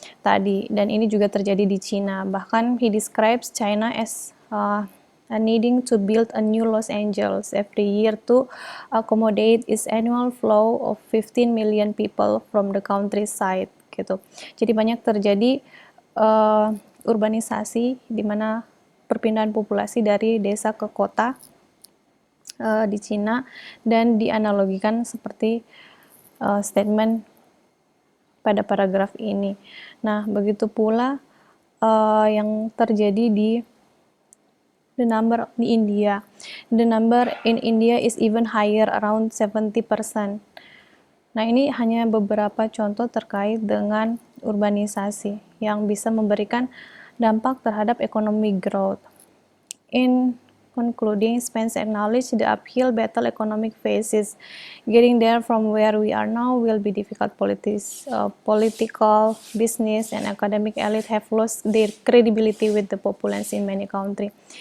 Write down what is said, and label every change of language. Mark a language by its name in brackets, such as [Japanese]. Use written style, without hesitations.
[Indonesian] tadi, dan ini juga terjadi di China. [English] Bahkan he describes China as needing to build a new Los Angeles every year to accommodate its annual flow of 15 million people from the countryside gitu. [Indonesian] Jadi banyak terjadi urbanisasi di mana perpindahan populasi dari desa ke kota di Cina, dan dianalogikan seperti statement pada paragraf ini. Nah, begitu pula yang terjadi di the number di India. [English] The number in India is even higher, around 70%. [Indonesian] Nah, ini hanya beberapa contoh terkait dengan urbanisasi yang bisa memberikan dampak terhadap economic growth. [English] In concluding, Spence acknowledged the uphill battle economic faces. Getting there from where we are now will be difficult. Political, business, and academic elite have lost their credibility with the populace in many countries.